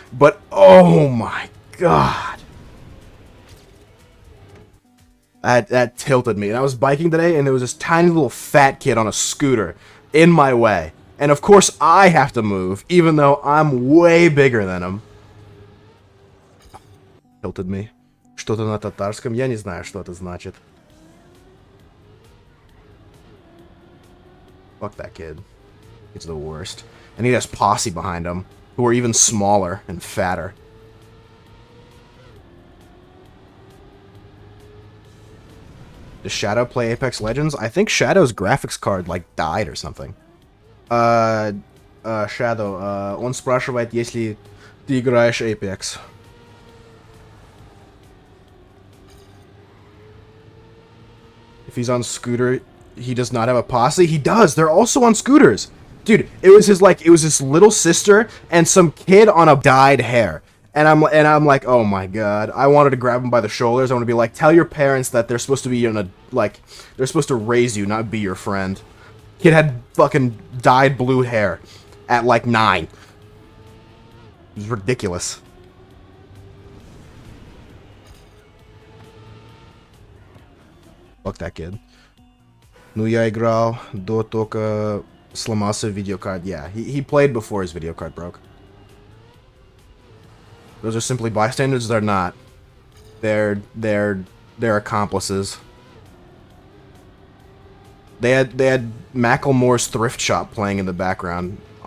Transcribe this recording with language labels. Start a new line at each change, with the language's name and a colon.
English: But, oh my god. That tilted me. And I was biking today, and there was this tiny little fat kid on a scooter in my way. And of course, I have to move, even though I'm way bigger than him. Tilted me.
Russian: Что-то на татарском, я не знаю, что это значит.
English: Fuck that kid. He's the worst. And he has posse behind him, who are even smaller and fatter. Does Shadow play Apex Legends? I think Shadow's graphics card, like, died or something.
Russian: Shadow, он спрашивает, если ты играешь Apex.
English: If he's on scooter, he does not have a posse? He does! They're also on scooters! Dude, it was his little sister and some kid on a dyed hair. And I'm like, oh my god. I wanted to grab him by the shoulders. I want to be like, tell your parents that they're supposed to be in a, like, they're supposed to raise you, not be your friend. Kid had fucking dyed blue hair at like 9. It was ridiculous. Fuck that kid.
Russian: Ну я играл до только сломался видеокарт.
English: Yeah, he played before his video card broke. Those are simply bystanders. They're not. They're accomplices. They had Macklemore's thrift shop playing in the background.